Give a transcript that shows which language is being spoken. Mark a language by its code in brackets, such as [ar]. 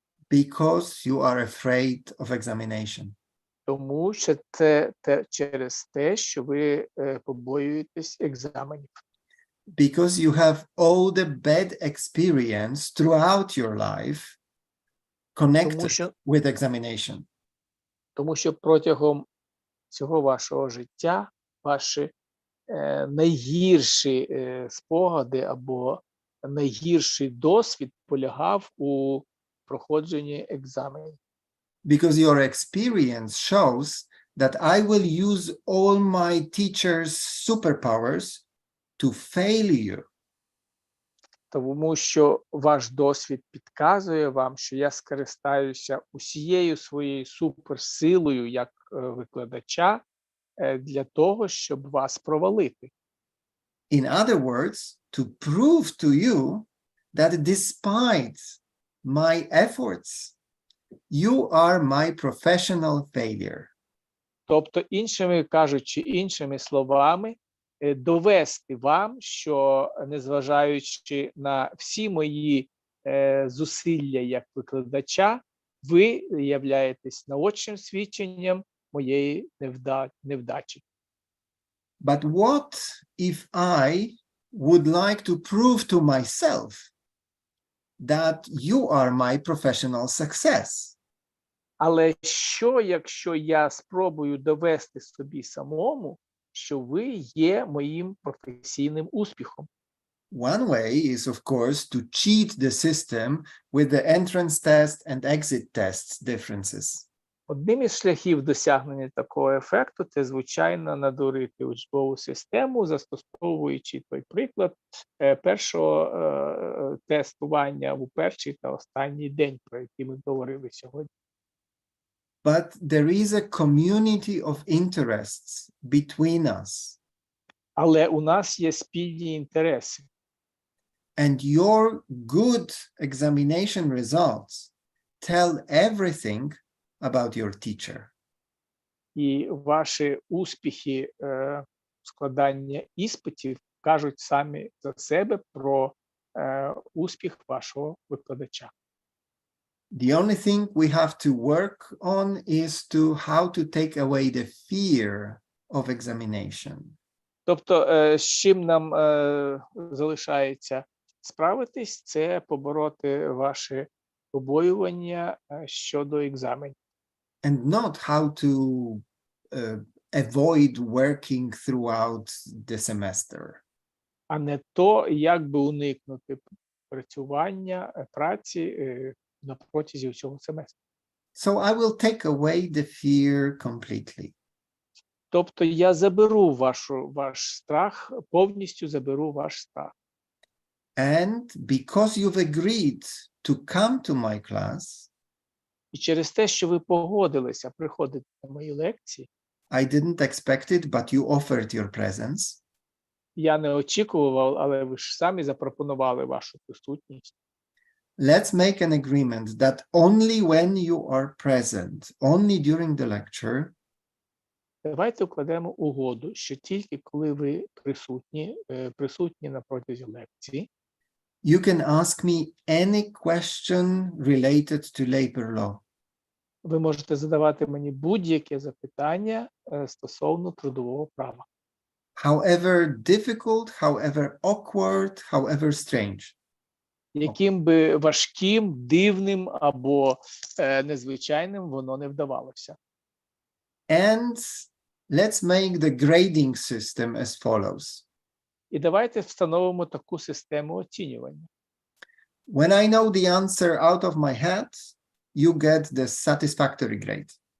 [en] Because you are afraid of examination. [uk] Тому що це через те, що ви побоюєтесь екзаменів. [en] Because you have all the bad experience throughout your life connected with examination. [uk] Тому що протягом всього вашого життя ваші найгірші спогади або найгірший досвід полягав у проходженні екзаменів. [en] Because your experience shows that I will use all my teachers' superpowers to fail you. [uk] Тому що ваш досвід підказує вам, що я скористаюся усією своєю суперсилою як викладача для того, щоб вас провалити. [en] In other words, to prove to you that despite my efforts, you are my professional failure. [uk] Тобто, іншими словами, довести вам, що незважаючи на всі мої зусилля як викладача, ви являєтесь наочним свідченням моєї невдачі. [en] But what if I would like to prove to myself that you are my professional success? [uk] Але що, якщо я спробую довести собі самому, що ви є моїм професійним успіхом? [en] One way is, of course, to cheat the system with the entrance test and exit tests differences. [uk] Одним із шляхів досягнення такого ефекту – це, звичайно, надурити учбову систему, застосовуючи той приклад першого тестування у перший та останній день, про який ми говорили сьогодні. [en] But there is a community of interests between us. [uk] Але у нас є спільні інтереси. [en] And your good examination results tell everything about your teacher. [uk] І ваші успіхи складання іспитів кажуть самі за себе про успіх вашого викладача. [en] The only thing we have to work on is to how to take away the fear of examination. [uk] Тобто, з чим нам залишається справитись, це побороти ваші побоювання щодо екзаменів. [en] And not how to avoid working throughout the semester. [uk] А не то, як би уникнути працювання, праці на протязі всього семестру. [en] So I will take away the fear completely. [uk] Тобто я заберу ваш страх, повністю заберу ваш страх. [en] And because you've agreed to come to my class, [uk] І через те, що ви погодилися приходити на мої лекції, [en] I didn't expect it, but you offered your presence. [uk] я не очікував, але ви ж самі запропонували вашу присутність. [en] Let's make an agreement that only when you are present, only during the lecture, [uk] Давайте укладемо угоду, що тільки коли ви присутні на протязі лекції, [en] you can ask me any question related to labor law. [uk] ви можете задавати мені будь-яке запитання стосовно трудового права. [en] However difficult, however awkward, however strange. [uk] Яким би важким, дивним або незвичайним воно не вдавалося. [en] And let's make the grading system as follows. [uk] І давайте встановимо таку систему оцінювання. [en] When I know the answer out of my head, you get the satisfactory grade.